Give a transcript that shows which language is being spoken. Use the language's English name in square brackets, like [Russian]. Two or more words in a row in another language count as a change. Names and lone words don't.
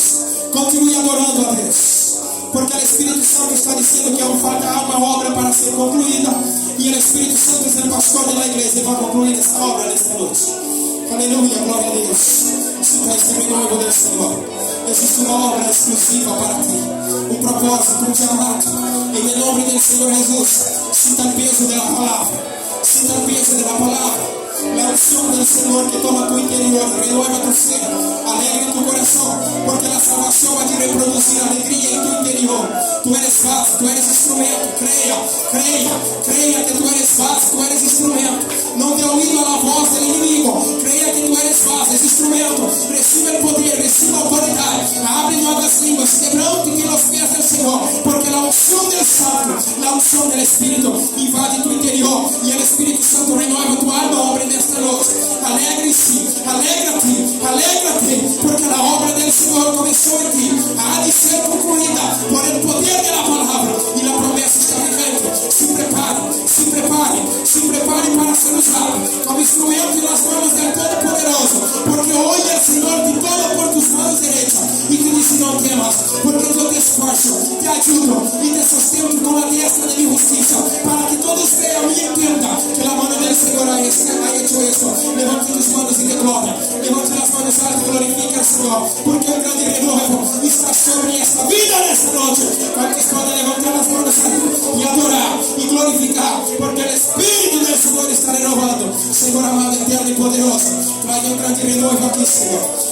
[Portuguese] Continue adorando a Deus, porque o Espírito Santo está dizendo que aún falta uma obra para ser concluída, e o Espírito Santo é o pastor da igreja e vai concluir esta obra nesta noite. Aleluia, glória a Deus. Sinta este renovo do Senhor. Existe uma obra exclusiva para ti, um propósito, um chamado. Em nome do Senhor Jesus, sinta o peso da palavra, sinta o peso da palavra. [Spanish] La unción del Señor que toma tu interior, renueva tu ser, alegra tu corazón, porque la salvación va a reproducir alegría en tu interior. Tú eres vaso, tú eres instrumento. Creia que tú eres vaso, tú eres instrumento. No te oído a la voz del enemigo. Creia que tú eres vaso, es instrumento. Recibe el poder, recibe autoridad. Abre nuevas lenguas, quebrante los pies del Señor, porque la unción del Santo, la unción del Espíritu invade tu interior, y el Espíritu Santo renueva tu alma, [Portuguese] obra nesta noite. Alegre-se, alegra-te, porque a obra do Senhor começou em ti. Há de ser concluída [Spanish] por el [Portuguese] poder da palavra, e a promessa está vivendo. Se prepare para ser usado como instrumento nas mãos do Todo-Poderoso, porque hoje o Senhor te toma por tus mãos direitas e te diz: não temas, porque eu te esforço, te ajudo e te sustento com a destra de minha justiça, para que todos vejam e entendam que a mão do Senhor [Spanish] ha hecho [Portuguese] isso. Levante [Spanish] tus manos [Portuguese] e de glória, levante as mãos altas e glorifique ao Senhor, porque um grande renovo está sobre esta vida nesta noite. Quantos podem levantar as mãos e adorar e glorificar, porque o Espírito do Senhor está renovando. Senhor amado, eterno e poderoso, traga um grande renovo aqui, Senhor.